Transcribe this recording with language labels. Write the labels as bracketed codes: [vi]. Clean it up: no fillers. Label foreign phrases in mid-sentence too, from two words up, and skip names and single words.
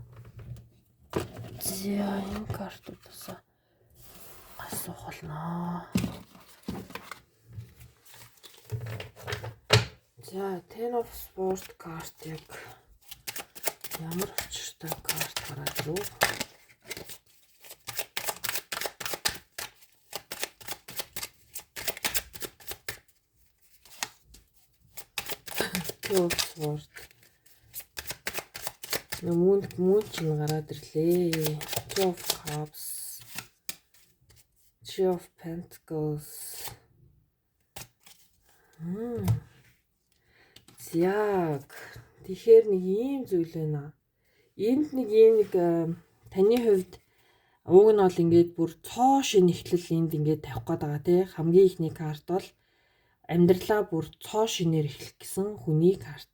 [mn] За энэ картуудаас асуух болно. За Ten of Swords карт яг ямар учиртай карт гараад ирв? Two of Swords. Мөн чинь гараад ирлээ. Two of Cups. Three of Pentacles. Яг тэгэхээр нэг ийм зүйл байна. Энд нэг ийм нэг таны хувьд уг нь бол ингээд бүр цоо шин эхлэл энд ингээд тавих гээд байгаа тий. Хамгийн ихний карт бол амьдралаа бүр цоо шинээр эхлэх гэсэн хүний карт.